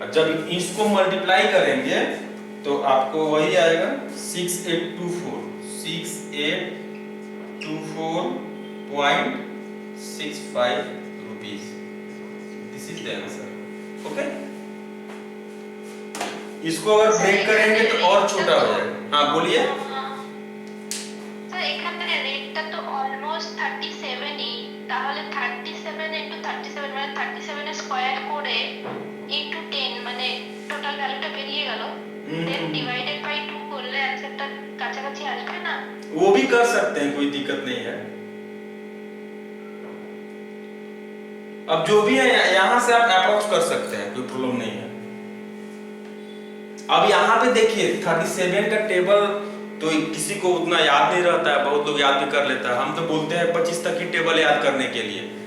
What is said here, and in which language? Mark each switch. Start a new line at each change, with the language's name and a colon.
Hindi: और जब इसको मल्टीप्लाई करेंगे तो आपको वही आएगा 6824 6824.65 rupees.
English: This is the answer, okay.
Hindi: इसको अगर ब्रेक करेंगे तो और छोटा हो जाएगा। हाँ बोलिए।
Bangla: স্যার এখানে রেটটা তো অলমোস্ট 37 ই, তাহলে 37 ইনটু 37 মানে 37 এর স্কয়ার করে ইনটু 10 মানে টোটাল ভ্যালুটা বেরিয়ে গেল, দেন ডিভাইডেড বাই 2 করলে आंसरটা কাছাকাছি আসবে না?
Hindi: वो भी कर सकते हैं, कोई दिक्कत नहीं है। अब जो भी है यहाँ से आप अप्रोक्स कर सकते हैं, कोई प्रॉब्लम नहीं है। अब यहाँ पे देखिए 37 का टेबल तो किसी को उतना याद नहीं रहता है, बहुत लोग याद भी कर लेता है। हम तो बोलते हैं 25 तक की टेबल याद करने के लिए।